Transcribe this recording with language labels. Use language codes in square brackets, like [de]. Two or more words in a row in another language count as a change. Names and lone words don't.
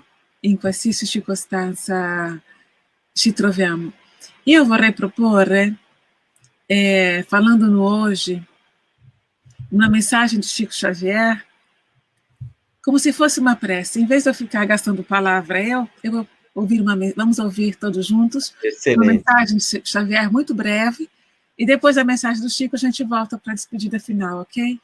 [it] In qualsiasi circostanza ci troviamo. Io vorrei proporre, [pt] falando no hoje, uma mensagem de Chico Xavier, como se fosse uma prece. Em vez de eu ficar gastando palavra, eu vou ouvir vamos ouvir todos juntos. Excelente. Uma mensagem de Chico Xavier muito breve, e depois da mensagem do Chico a gente volta para a despedida final, ok?